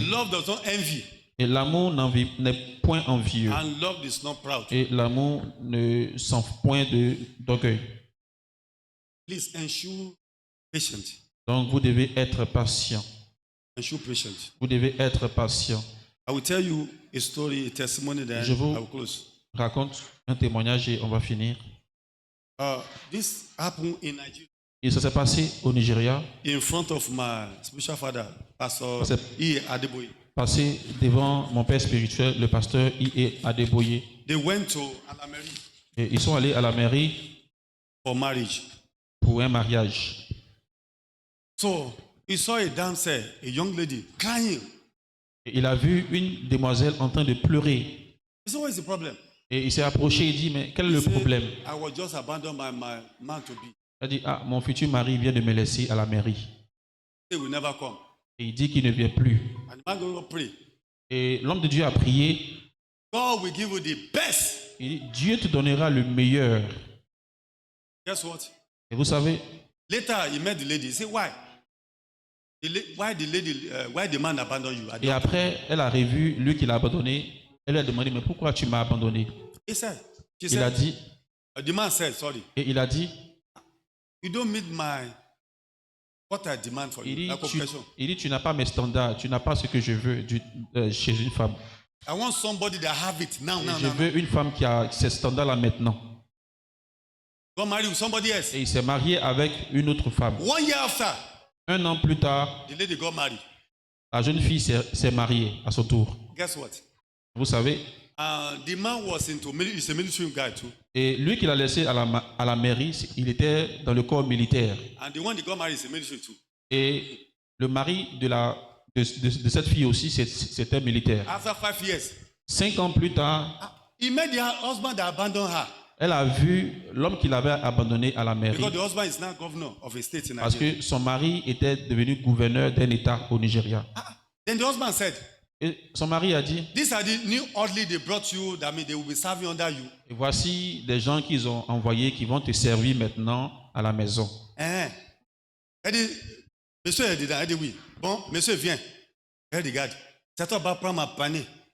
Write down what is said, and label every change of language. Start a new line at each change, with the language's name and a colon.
English: Love does not envy.
French: Et l'amour n'est point envieux.
English: And love is not proud.
French: Et l'amour ne sent point d'orgueil.
English: Please ensure patient.
French: Donc vous devez être patient.
English: Ensure patient.
French: Vous devez être patient.
English: I will tell you a story, a testimony, then
French: Je vous
English: I will close.
French: raconte un témoignage et on va finir.
English: This happened in Nigeria
French: Et ça s'est passé au Nigeria,
English: in front of my spiritual father, Pastor
French: C'est-
English: E. Adeboye.
French: passé devant mon père spirituel, le pasteur I.E. Adeboye.
English: They went to Alameri
French: Et ils sont allés à la mairie
English: for marriage.
French: pour un mariage.
English: So he saw a dancer, a young lady, crying.
French: Et il a vu une demoiselle en train de pleurer.
English: He said, what is the problem?
French: Et il s'est approché et dit, mais quel est le
English: He said,
French: problème?
English: I was just abandoned by my man to be.
French: Il a dit, ah, mon futur mari vient de me laisser à la mairie.
English: He will never come.
French: Et il dit qu'il ne vient plus.
English: And the man go pray.
French: Et l'homme de Dieu a prié.
English: God will give you the best.
French: Il dit, Dieu te donnera le meilleur.
English: Guess what?
French: Et vous savez,
English: Later he met the lady. He said, why? Why the man abandoned you?
French: et après, elle a revu lui qui l'a abandonné. Elle lui a demandé, mais pourquoi tu m'as abandonné?
English: He said, she
French: Il a
English: said,
French: dit,
English: the man said, sorry,
French: et il a dit,
English: you don't meet what I demand for
French: il
English: you.
French: dit,
English: Like confession.
French: tu n'as pas mes standards, tu n'as pas ce que je veux chez une femme.
English: I want somebody that have it now,
French: Et
English: now,
French: je
English: now.
French: veux une femme qui a ces standards-là maintenant.
English: Go marry with somebody else.
French: Et il s'est marié avec une autre femme.
English: 1 year after,
French: 1 an plus tard,
English: the lady got married.
French: la jeune fille s'est mariée à son tour.
English: Guess what?
French: Vous savez,
English: The man was he's a military guy too.
French: et lui qui l'a laissé à la mairie, il était dans le corps militaire.
English: And the one that got married is a military too.
French: Et le mari de cette fille aussi, c'était militaire.
English: After 5 years,
French: 5 ans plus tard,
English: he met the husband that abandoned her.
French: Elle a vu l'homme qu'il avait abandonné à la mairie
English: Because the husband is now governor of a state in
French: parce
English: Nigeria.
French: que son mari était devenu gouverneur d'un État au Nigeria.
English: Then the husband said,
French: Et son mari a dit,
English: these are the new orderly they brought you, that means they will be serving under you.
French: et voici des gens qu'ils ont envoyés qui vont te servir maintenant à la maison. Elle dit, monsieur est dedans. Elle dit oui. Bon, monsieur vient. Elle regarde. C'est toi qui vas prendre ma panier.